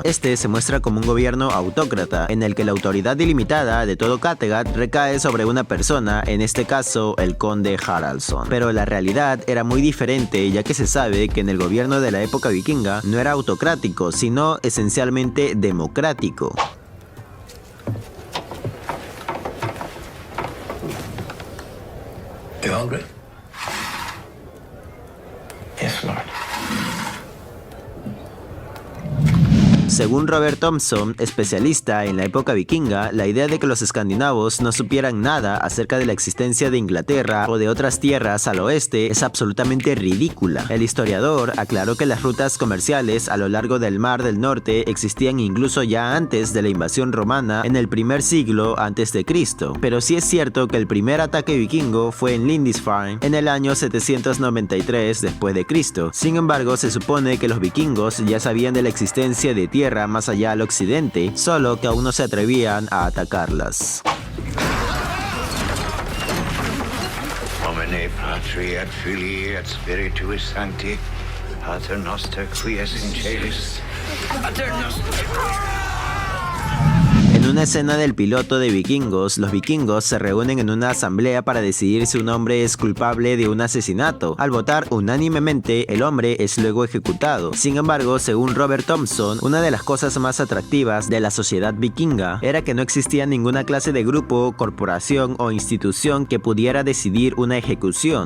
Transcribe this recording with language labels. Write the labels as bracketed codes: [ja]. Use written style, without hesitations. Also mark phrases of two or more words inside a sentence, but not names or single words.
[es] Este se muestra como un gobierno autócrata, en el que la autoridad ilimitada de todo Kattegat recae sobre una persona, en este caso el conde Haraldson. Pero la realidad era muy diferente, ya que se sabe que en el gobierno de la época vikinga no era autocrático, sino esencialmente democrático. [en] You hungry? Yes, Lord. [es] Según Robert Thompson, especialista en la época vikinga, la idea de que los escandinavos no supieran nada acerca de la existencia de Inglaterra o de otras tierras al oeste es absolutamente ridícula. El historiador aclaró que las rutas comerciales a lo largo del Mar del Norte existían incluso ya antes de la invasión romana en el primer siglo antes de Cristo. Pero sí es cierto que el primer ataque vikingo fue en Lindisfarne en el año 793 después de Cristo. Sin embargo, se supone que los vikingos ya sabían de la existencia de tierra más allá al occidente, solo que aún no se atrevían a atacarlas. [la] Omne Patri et Filii et Spiritui Sancti, Pater Noster qui es in celis, Pater Noster. [es] En una escena del piloto de Vikingos, los vikingos se reúnen en una asamblea para decidir si un hombre es culpable de un asesinato. Al votar unánimemente, el hombre es luego ejecutado. Sin embargo, según Robert Thompson, una de las cosas más atractivas de la sociedad vikinga era que no existía ninguna clase de grupo, corporación o institución que pudiera decidir una ejecución.